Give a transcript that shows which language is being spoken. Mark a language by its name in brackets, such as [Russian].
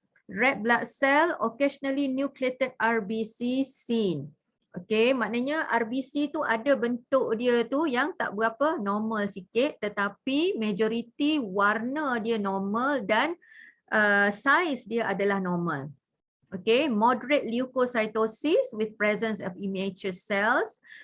[English] Red blood cell occasionally nucleated RBC seen. [Malay] Okey, maknanya RBC tu ada bentuk dia tu yang tak berapa normal sikit, tetapi majoriti warna dia normal dan saiz dia adalah normal. [English] Okey, moderate leukocytosis with presence of immature cells.